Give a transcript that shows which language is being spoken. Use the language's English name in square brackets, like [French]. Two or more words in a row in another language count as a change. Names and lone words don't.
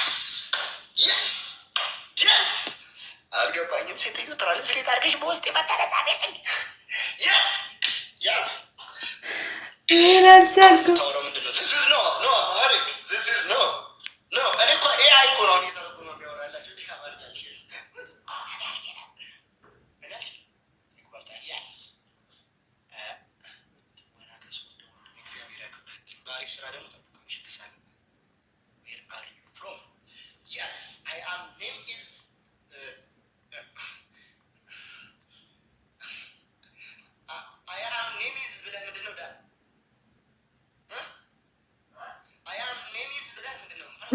[English] Yes! Yes! [Amharic] አልገባኝም ሴትዮ ትራንስሌት አድርገሽ በውስጥ የመጣለኝ Yes! Yes! አልቻልኩም ታውራ ምንድነው [English] This is no Amharic This is no [Amharic] እኔ እኮ AI እኮ ነው እየተረጎመ የሚያወራላችሁ እንዴ አማርኛ አይችልም [English] Yes Where are you from? Yes, I am name is I am name is [Amharic] ብለህ ምንድነው ዳ [English] I am name is [Amharic] ብለህ ምንድነው